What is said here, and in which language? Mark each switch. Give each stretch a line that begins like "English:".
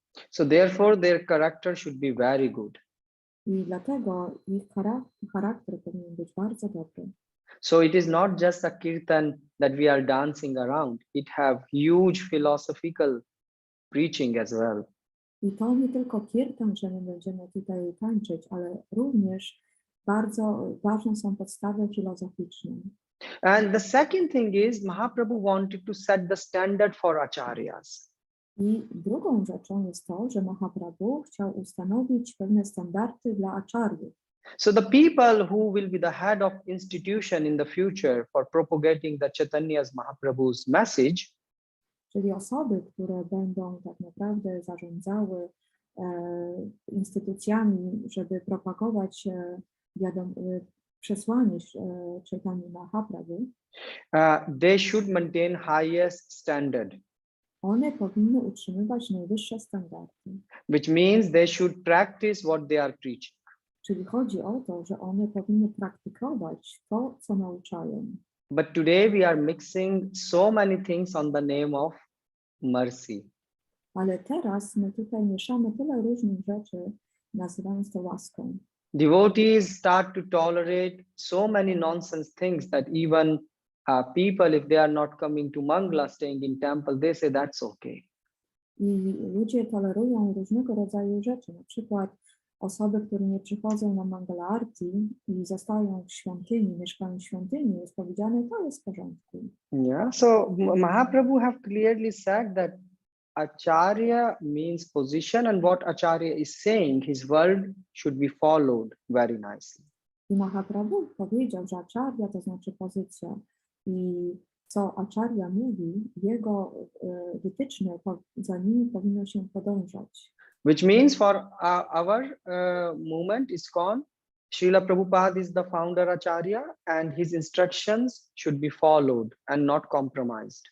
English: So therefore their character should be very good.
Polish: I dlatego ich charakter powinien być bardzo dobry.
English: So it is not just a kirtan that we are dancing around. It have huge philosophical preaching as well.
Polish: I to nie tylko kirtan, że my będziemy tutaj tańczyć, ale również bardzo ważne są podstawy filozoficzne.
English: And the second thing is Mahaprabhu wanted to set the standard for acharyas.
Polish: I drugą rzeczą jest to, że Mahaprabhu chciał ustanowić pewne standardy dla acharyów.
English: So the people who will be the head of institution in the future for propagating the Chaitanya's Mahaprabhu's message,
Polish: czyli osoby, które będą tak naprawdę zarządzały instytucjami, żeby propagować przesłanie Chaitanya Mahaprabhu,
English: they should maintain highest standard.
Polish: One powinny utrzymywać najwyższe standardy.
English: Which means they should practice what they are preaching.
Polish: Czyli chodzi o to, że one powinny praktykować to, co nauczają.
English: But today we are mixing so many things on the name of mercy.
Polish: Ale teraz my tutaj mieszamy tyle różnych rzeczy, nazywając to łaską.
English: Devotees start to tolerate so many nonsense things that even people, if they are not coming to Mangala, staying in temple, they say that's okay.
Polish: I ludzie tolerują różnego rodzaju rzeczy, na przykład osoby, które nie przychodzą na Mangala Arti i zostają w świątyni, mieszkają w świątyni, jest powiedziane, to jest w porządku.
English: Yeah, so Mahaprabhu have clearly said that Acharya means position, and what Acharya is saying, his word should be followed very nicely.
Polish: I Mahaprabhu powiedział, że Acharya to znaczy pozycja. I co Acharya mówi, jego wytyczne, za nimi powinno się podążać.
English: Which means for our movement ISKCON, Srila Prabhupada is the founder Acharya and his instructions should be followed and not compromised.